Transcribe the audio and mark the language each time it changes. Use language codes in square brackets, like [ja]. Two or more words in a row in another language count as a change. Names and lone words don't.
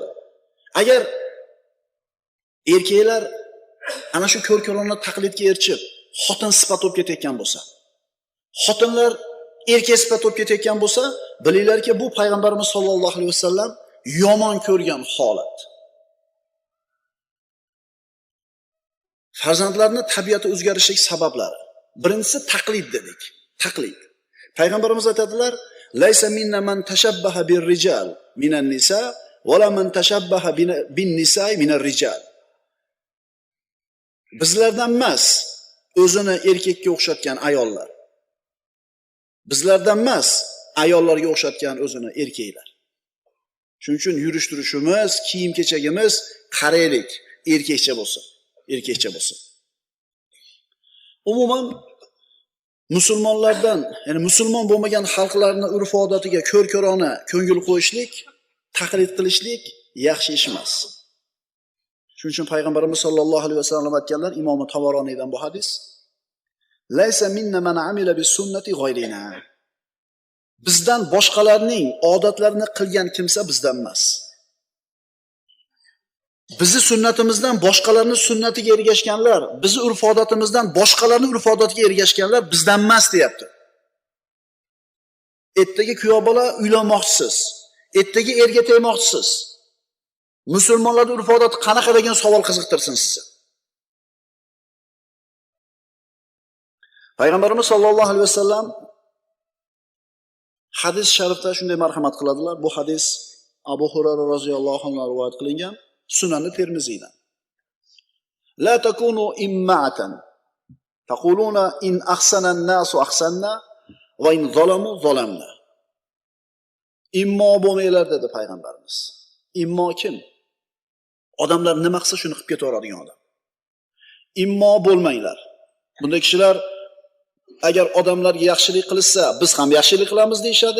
[uz] Agar erkaklar ana shu ko'r-ko'rona taqlidga erishib, xotin sifat bo'lib ketayotgan bo'lsa, xotinlar erkak sifat bo'lib ketayotgan bo'lsa, bilinglarki, bu payg'ambarimiz [ar] صلى الله عليه وسلم [uz] yomon ko'rgan holat. Farzandlarning tabiati o'zgarishlik sabablari. Birinchisi taqlid dedik. Taqlid. Payg'ambarimiz aytadilar, [ar] "ليس منا من تشبه بالرجال من النساء ولا من تشبه بالنساء من الرجال." [uz] Bizlardan emas, o'zini erkakka o'xshatgan ayollar. Bizlardan emas, ayollarga o'xshatgan o'zini erkaklar. Shuning uchun yurish-turishimiz, kiyim-kechagimiz qaraylik, erkakcha bo'lsin, erkakcha bo'lsin. Umuman musulmonlardan, ya'ni musulmon bo'lmagan xalqlarning urf-odatiga ko'r-ko'rona ko'ngil qo'yishlik, taqlid qilishlik yaxshi ish emas. Shuning uchun payg'ambarimiz [ar] صلى الله عليه وسلم [uz] aytganlar, Imom Tabaroniydan bu hadis: [ar] "ليس منا من عمل بسنة غيرنا." [uz] Bizdan boshqalarning odatlarini qilgan kimsa bizdan emas. Bizi sunnatimizdan boshqalarning sunnatiga ergashganlar, bizi urf-odatimizdan boshqalarning urf-odatiga ergashganlar bizdan emas deyapti. Ertaga kuyov bola uylanmoqchisiz, ertaga erga tegmoqchisiz. Musulmonlarning urf-odati qanaqa degan savol qiziqtirsin sizni. Payg'ambarimiz [ar] صلى الله عليه وسلم [uz] hadis sharifda shunday marhamat qiladilar. Bu hadis Abu Hurayra [ar] رضي الله عنه [uz] rivoyat qilingan Sunan-i Termiziydan. [ar] لا تكونوا إمعة تقولون إن أحسن الناس أحسنا وإن ظلموا ظلمنا. [uz] Immo bo'lmanglar dedi payg'ambarimiz. Immo kim? Odamlar nima qilsa shuni qilib ketaveradigan odam. Immo bo'lmanglar. Bunday kishilar agar odamlarga yaxshilik qilsa, biz ham yaxshilik qilamiz deyshadi.